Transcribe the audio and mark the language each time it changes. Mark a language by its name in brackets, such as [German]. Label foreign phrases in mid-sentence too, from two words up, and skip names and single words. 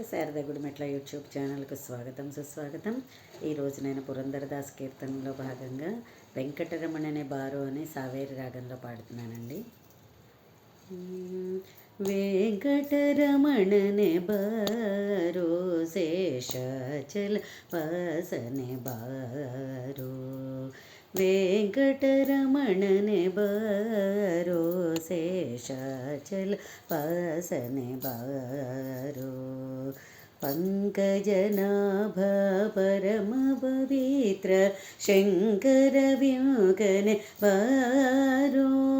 [Telugu] శారదా గుడిమెట్ల యూట్యూబ్ ఛానల్కు స్వాగతం, సుస్వాగతం. ఈరోజు నేను పురంధరదాస్ కీర్తనలో భాగంగా వెంకటరమణనే బారో అని సావేరి రాగంలో పాడుతున్నానండి. [Kannada] ವೆಂಕಟರಮಣನೆ ಬಾರೋ ಶೇಷಾಚಲ ವಾಸನೆ ಬಾರೋ, ವೆಂಕಟರಮಣನೆ ಬಾರೋ ಶೇಷಾಚಲ ವಾಸನೆ ಬಾರೋ, ಪಂಕಜನಾಭ ಪರಮ ಪವಿತ್ರ ಶಂಕರ ವ್ಯೂಕನೆ ಬಾರೋ,